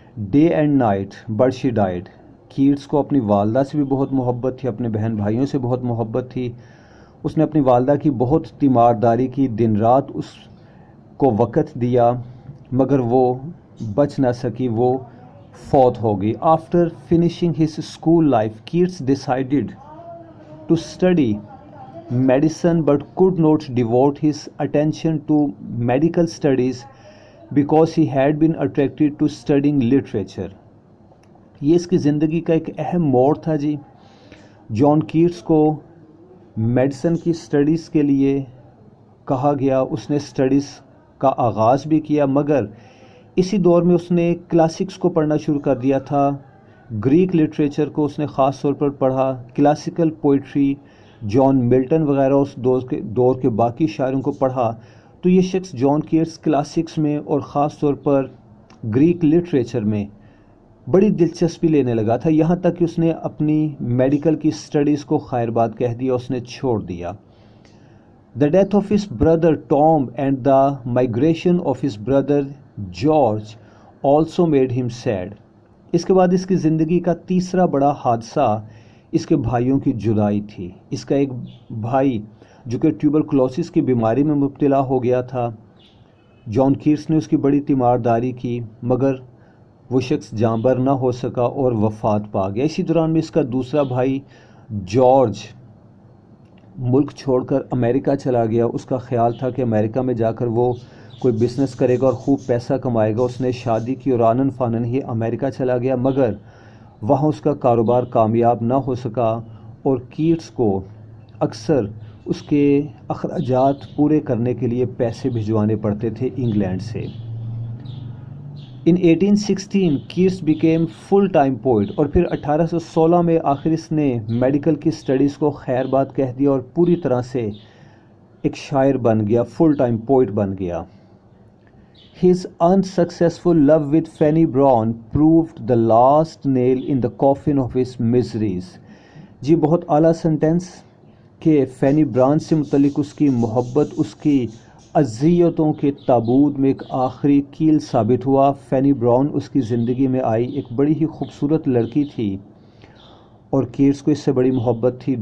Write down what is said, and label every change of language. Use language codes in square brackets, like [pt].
[en] Day and night but she died. [ur] Cats کو اپنی والدہ سے بھی بہت محبت تھی، اپنے بہن بھائیوں سے بہت محبت تھی. اس نے اپنی والدہ کی بہت تیمارداری کی، دن رات اس کو وقت دیا، مگر وہ بچ نہ سکی، وہ فوت ہو گئی. [en] After finishing his school life Keats decided to study medicine but could not devote his attention to medical studies because he had been attracted to studying literature. [ur] یہ اس کی زندگی کا ایک اہم موڑ تھا جی. جان کیٹس کو میڈیسن کی سٹڈیز کے لیے کہا گیا، اس نے سٹڈیز کا آغاز بھی کیا، مگر اسی دور میں اس نے کلاسکس کو پڑھنا شروع کر دیا تھا. گریک لٹریچر کو اس نے خاص طور پر پڑھا، کلاسیکل پوئٹری، جان ملٹن وغیرہ اس دور کے باقی شاعروں کو پڑھا. تو یہ شخص جان کیٹس کلاسکس میں اور خاص طور پر گریک لٹریچر میں بڑی دلچسپی لینے لگا تھا، یہاں تک کہ اس نے اپنی میڈیکل کی سٹڈیز کو خیر بات کہہ دیا، اس نے چھوڑ دیا. [en] The death of his brother Tom and the migration of his brother George also made him sad. [ur] اس کے بعد اس کی زندگی کا تیسرا بڑا حادثہ اس کے بھائیوں کی جدائی تھی. اس کا ایک بھائی جو کہ ٹیوبرکلوسس کی بیماری میں مبتلا ہو گیا تھا. جان کیٹس نے اس کی بڑی تیمارداری کی، مگر وہ شخص جانبر نہ ہو سکا اور وفات پا گیا. اسی دوران میں اس کا دوسرا بھائی جارج ملک چھوڑ کر امریکہ چلا گیا. اس کا خیال تھا کہ امریکہ میں جا کر وہ کوئی بزنس کرے گا اور خوب پیسہ کمائے گا. اس نے شادی کی اور آنن فانن ہی امریکہ چلا گیا، مگر وہاں اس کا کاروبار کامیاب نہ ہو سکا اور کیٹس کو اکثر اس کے اخراجات پورے کرنے کے لیے پیسے بھجوانے پڑتے تھے انگلینڈ سے. [en] in 1816 Keats became full time poet, [ur] اور پھر 1816 میں آخر اس نے میڈیکل کی سٹڈیز کو خیر بات کہہ دیا اور پوری طرح سے ایک شاعر بن گیا، فل ٹائم پوئٹ بن گیا. [en] His unsuccessful love with Fanny Brown proved the last nail in the coffin of his miseries. [ur] جی بہت اعلیٰ سنٹینس کہ فینی بران سے متعلق اس کی محبت اس کی اذیتوں کے تابوت میں ایک آخری کیل ثابت ہوا. فینی براؤن اس کی زندگی میں آئی، ایک بڑی ہی خوبصورت لڑکی تھی اور کیٹس کو اس سے بڑی محبت تھی.